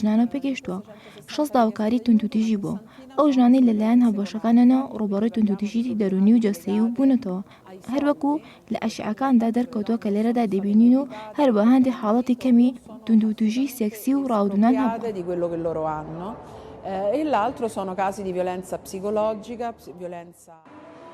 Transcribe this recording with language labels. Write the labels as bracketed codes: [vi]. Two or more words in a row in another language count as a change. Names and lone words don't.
[ckb] ژنانە پێگەشتووە 6 داواکاری توندوتیژی بووە ئەو ژنانەی لەلایەن هەڵبەشەکانەوە ڕوبەڕووی توندوتیژی دەرونی و جەستەیی و بوونەتەوە هەروەکو لە ئەشعەکاندا دەرکەوتووە کە لێرەدا دەبینین و هەروە هەندێک حاڵەتی کەمی توندوتیژی سێکسی و ڕاودونان هەبوو. [it] E l'altro sono casi di violenza psicologica, violenza